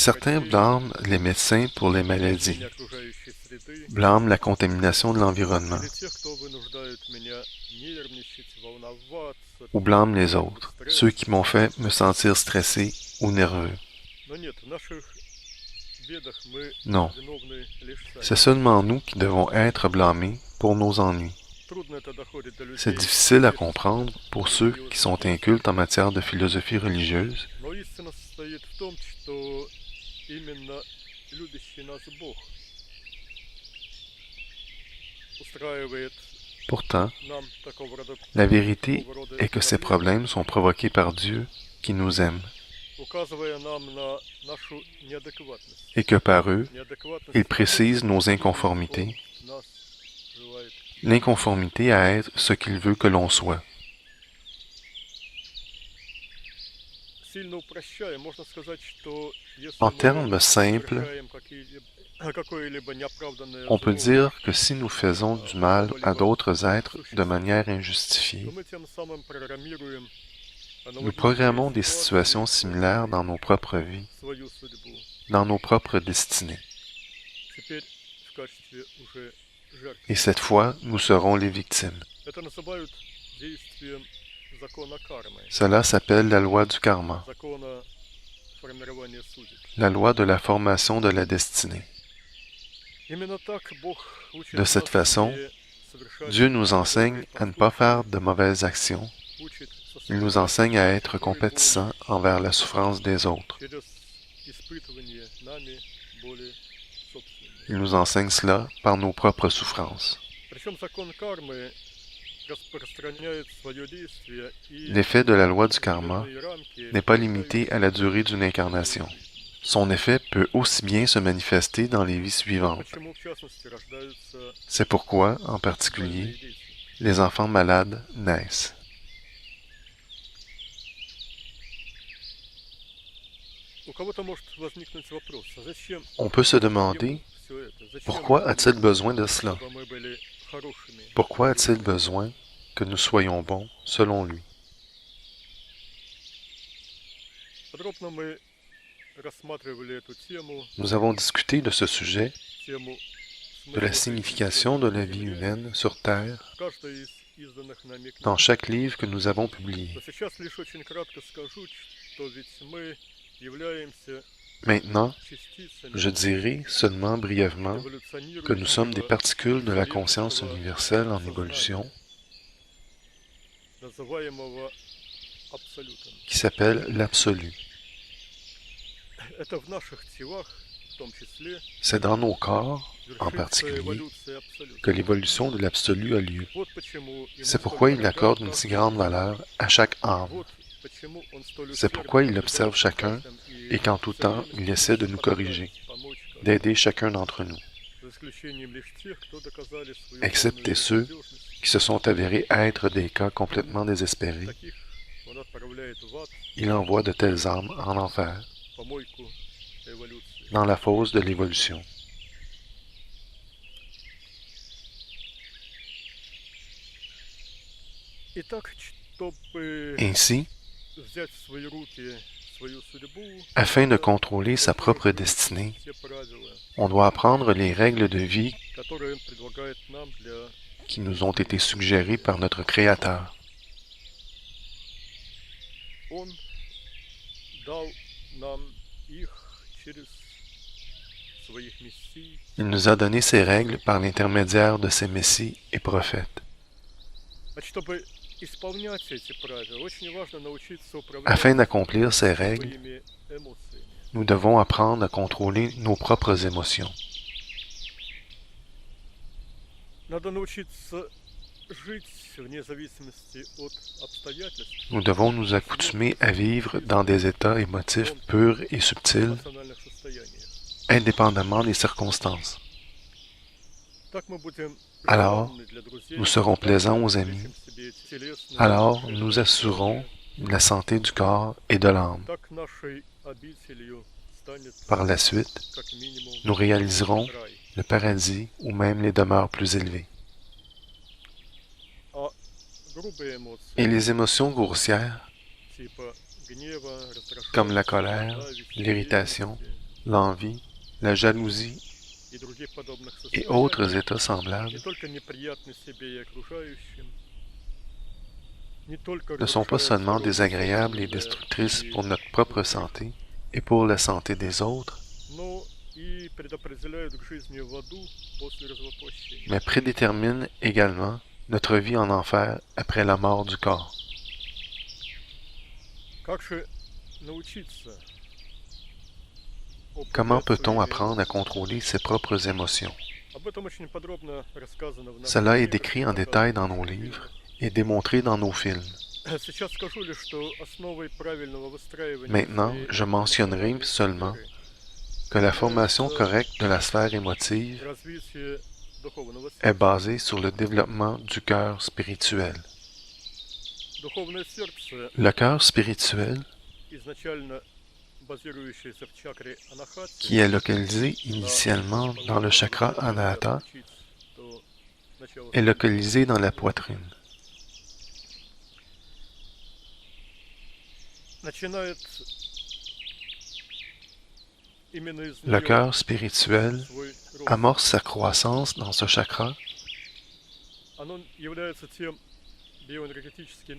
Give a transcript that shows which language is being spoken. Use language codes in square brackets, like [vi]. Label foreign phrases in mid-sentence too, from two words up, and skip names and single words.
[fr] Certains [ru] врачей, [fr] blâment les médecins pour les maladies, [ru] изменение окружающей среды, [fr] blâment la contamination de l'environnement, [ru] или тех, кто вынуждают меня нервничать, волноваться. [fr] ou blâment les autres, ceux qui m'ont fait me sentir stressé ou nerveux. [ru] Но нет, в наших бедах мы [fr] Non, [ru] виновны лишь сами. [fr] c'est seulement nous qui devons être blâmés pour nos ennuis. [ru] Трудно это доходит до людей, [fr] C'est difficile à comprendre pour ceux qui sont incultes en matière de philosophie religieuse, [ru] но истина состоит в том, что именно любящий нас Бог устраивает [fr] pourtant, [ru] нам такого рода [fr] la vérité est que ces problèmes sont provoqués par Dieu qui nous aime [ru] указывая нам на нашу неадекватность. [fr] et que par eux, [ru] Неадекватность [fr] il précise nos inconformités, [ru] нас желает. [fr] l'inconformité à être ce qu'il veut que l'on soit. [ru] Сильно упрощая, можно сказать, что если [fr] En [ru] мы [fr] termes simples, [ru] совершаем какое-либо неоправданное [fr] on peut [ru] зло, [fr] dire que si nous faisons du mal à d'autres êtres de manière injustifiée, [ru] то мы тем самым программируем [fr] nous programmons des situations similaires dans nos propres vies, [ru] свою судьбу. [fr] dans nos propres destinées. [ru] Теперь в качестве уже жертв. [fr] Et cette fois, nous serons les victimes. [ru] Это называют действием закона кармы, [fr] Cela s'appelle la loi du karma, [ru] закона формирования судеб. [fr] la loi de la formation de la destinée. [ru] Именно так Бог учит [fr] De cette [ru] нас [fr] façon, [ru] не совершать [fr] Dieu nous enseigne [ru] неправильные [fr] à ne pas [ru] поступки, [fr] faire de mauvaises actions. [ru] учит [fr] Il nous enseigne à être compatissants envers la souffrance des autres, [ru] через нами боли собственные. [fr] Il nous enseigne cela par nos propres souffrances. [ru] Причем закон кармы распространяет свое действие и [fr] L'effet de la loi du karma [ru] определенные рамки, [fr] n'est pas limité à la durée d'une incarnation. Son effet peut aussi bien se manifester dans les vies suivantes. [ru] почему в частности рождаются [fr] C'est pourquoi, en [ru] больные [fr] particulier, [ru] дети. [fr] les enfants malades naissent. [ru] У кого-то может возникнуть вопрос, а зачем [fr] On peut se demander [ru] ему все это? Зачем [fr] pourquoi [ru] ему, [fr] a-t-il besoin de cela? [ru] чтобы мы были хорошими? [fr] Pourquoi a-t-il besoin que nous soyons bons selon lui? [ru] Подробно мы рассматривали эту тему, [fr] Nous avons discuté de ce sujet, [ru] тему [fr] de la [ru] смысла жизни [fr] signification de la vie [ru] Земле, [fr] humaine sur Terre, [ru] в каждой из изданных нами [fr] dans [ru] книг. [fr] chaque livre que nous avons publié. [ru] Но сейчас лишь очень кратко скажу, что ведь мы являемся [fr] Maintenant, [ru] частицами [fr] je dirai seulement brièvement que nous sommes des [ru] эволюционирующего [fr] particules de la conscience [ru] вселенского [fr] universelle en [ru] сознания, [fr] évolution [ru] называемого абсолютом. [fr] qui s'appelle l'absolu. [ru] Это в наших телах, в том числе, [fr] C'est dans nos corps, en [ru] вершится [fr] particulier, [ru] эволюция абсолюта. [fr] que l'évolution de l'absolu a lieu. [ru] Вот почему ему [fr] C'est [ru] столь [fr] pourquoi il [ru] дорога [fr] accorde une si grande [ru] каждая [fr] valeur à chaque âme. [ru] Вот почему он столь [fr] C'est [ru] усердно [fr] pourquoi il [ru] прибегает [fr] observe [ru] к [fr] chacun [ru] каждому [fr] et qu'en tout [ru] всё [fr] temps, [ru] время [fr] il essaie de nous [ru] старается [fr] corriger, [ru] помочь каждому, [fr] d'aider chacun d'entre nous, [ru] за исключением лишь тех, кто доказали свою [fr] excepté [ru] полную [fr] ceux [ru] безнадежность. [fr] qui se sont avérés être des cas complètement désespérés. [ru] Таких он отправляет в ад, [fr] Il envoie de telles âmes en enfer, [ru] помойку эволюции. [fr] dans la fosse de l'évolution. [ru] Итак, чтобы [fr] Ainsi, [ru] взять в свои руки свою судьбу, [fr] afin de [ru] надо [fr] contrôler sa propre [ru] выполнить [fr] destinée, [ru] те правила, [fr] on doit apprendre les règles de vie [ru] которые он предлагает нам для [fr] qui nous ont été suggérées par notre Créateur. [ru] Он дал нам их через своих мессий. [fr] Il nous a donné ces règles par l'intermédiaire de ses messies et prophètes. [ru] Значит, чтобы исполнять эти правила, очень важно научиться управлять [fr] Afin d'accomplir ces règles, [ru] своими эмоциями. [fr] nous devons apprendre à contrôler nos propres émotions. [ru] Надо научиться жить вне зависимости от обстоятельств, [fr] Nous devons nous accoutumer à vivre dans des états émotifs purs et subtils, [ru] эмоциональных состояниях. [fr] indépendamment des circonstances. [ru] Так мы будем [fr] Alors, [ru] желанны для друзей, [fr] nous serons plaisants aux [ru] так [fr] amis. [ru] обеспечим себе эти телесные [fr] Alors, [ru] и [fr] nous [ru] душевные [fr] assurons [ru] условия. [fr] la santé du corps et de l'âme. [ru] Так нашей обителью станет [fr] Par la suite, [ru] как минимум [fr] nous réaliserons [ru] рай. [fr] le paradis ou même les demeures plus élevées. [ru] А грубые эмоции, [fr] Et les émotions grossières, [ru] типа гнева, [fr] comme la [ru] раздраженности, [fr] colère, [ru] зависти, [fr] l'irritation, [ru] ревности [fr] l'envie, la jalousie [ru] и других подобных [fr] et autres [ru] состояний, [fr] états semblables, [ru] не только неприятны себе и окружающим, не только [fr] ne sont pas [ru] разрушают [fr] seulement [ru] здоровье [fr] désagréables et [ru] собственное [fr] destructrices [ru] и [fr] pour notre propre santé et pour la santé des autres, [ru] но и предопределяют к жизни в аду после развоплощения. [fr] mais prédéterminent également notre vie en enfer après la mort du corps. [ru] Как же научиться [fr] Comment [ru] управлять [fr] peut-on [ru] своими [fr] apprendre à [ru] эмоциями? [fr] contrôler ses propres émotions? [ru] Об этом очень подробно рассказано в наших [fr] Cela est [ru] книгах, [fr] décrit en [ru] показано [fr] détail dans [ru] в [fr] nos [ru] наших [fr] livres [ru] фильмах. [fr] et démontré dans nos films. [ru] Сейчас скажу лишь, что основой правильного выстраивания [fr] Maintenant, [ru] своей [fr] je mentionnerai [ru] эмоциональной [fr] seulement [ru] сферы [fr] que la formation correcte de la sphère émotive [ru] развитие духовного [fr] est [ru] сердца. [fr] basée sur le développement du cœur spirituel. [ru] Духовное сердце, [fr] Le cœur spirituel, [ru] изначально базирующееся в чакре Анахати, [fr] qui est localisé initialement dans le chakra Anahata, est localisé dans la poitrine. [ru] начинает именно из [fr] Le [ru] неё [fr] cœur spirituel [ru] свой рост. [fr] amorce sa croissance dans ce chakra. [ru] Оно является тем биоэнергетическим